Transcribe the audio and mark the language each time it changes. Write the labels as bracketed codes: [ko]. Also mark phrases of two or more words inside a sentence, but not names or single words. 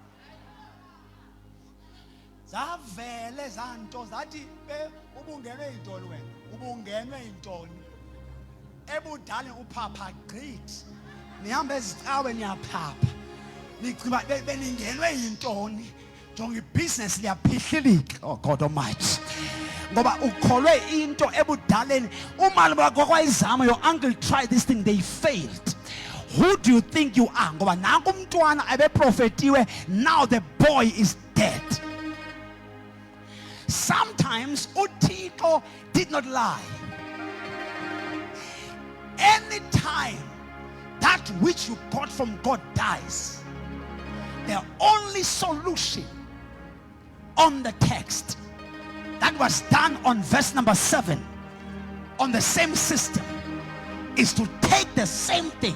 [xh] Zavele zanto zathi ubungenwe yintoni wena? Ubungenwe yintoni? Ebudale uphapha gqithi. Nihamba ezicawe niyaphapha. Nicinga beningenwe yintoni? Jonga ibusiness liyaphihlikika. [en] Oh God Almighty. [xh] Ngoba ukholwe into ebudaleni umali bakho kwayizama [en] your uncle tried this thing they failed. Who do you think you are? [xh] Ngoba nanku umntwana ebeprofetiwe [en] now the boy is dead. Sometimes uThixo did not lie. Anytime that which you got from God dies, the only solution on the text that was done on verse number 7 on the same system is to take the same thing.